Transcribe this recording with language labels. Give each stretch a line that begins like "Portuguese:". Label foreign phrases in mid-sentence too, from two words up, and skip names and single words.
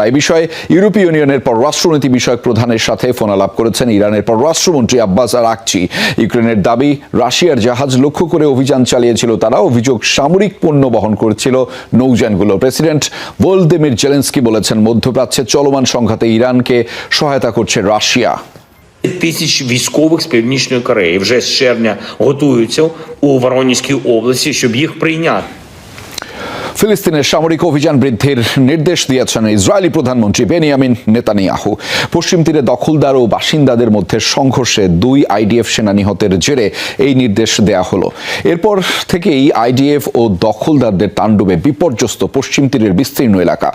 Bangla: এ বিষয়ে ইউরোপীয় ইউনিয়নের পররাষ্ট্রনীতি বিষয়ক প্রধানের সাথে ফোনালাপ করেছেন ইরানের পররাষ্ট্রমন্ত্রী আব্বাস আরাকচি। ইউক্রেনের দাবি, রাশিয়ার রাশিয়ার জাহাজ লক্ষ্য করে অভিযান চালিয়েছিল তারা। অভিযোগ সামরিক পণ্য বহন করেছিল নৌযানগুলো। প্রেসিডেন্ট ভলোদিমির জেলেনস্কি বলেছেন, মধ্যপ্রাচ্যে চলমান সংঘাতে ইরানকে সহায়তা করছে রাশিয়া।
Ukrainian: Тисяч військових з Північної Кореї вже з червня готуються у Воронезькій області, щоб їх прийняти.
Bangla: ফিলিস্তিনের সামরিক অভিযান বৃদ্ধির নির্দেশ দিয়েছেন ইসরায়েলি প্রধানমন্ত্রী বেনিয়ামিন নেতানিয়াহু। পশ্চিম তীরে দখলদার ও বাসিন্দাদের মধ্যে সংঘর্ষে 2 আইডিএফ সেনা নিহতের জেরে এই নির্দেশ দেয়া হলো। এরপর থেকেই আইডিএফ ও দখলদারদের তাণ্ডবে বিপর্যস্ত পশ্চিম তীরের বিস্তীর্ণ এলাকা।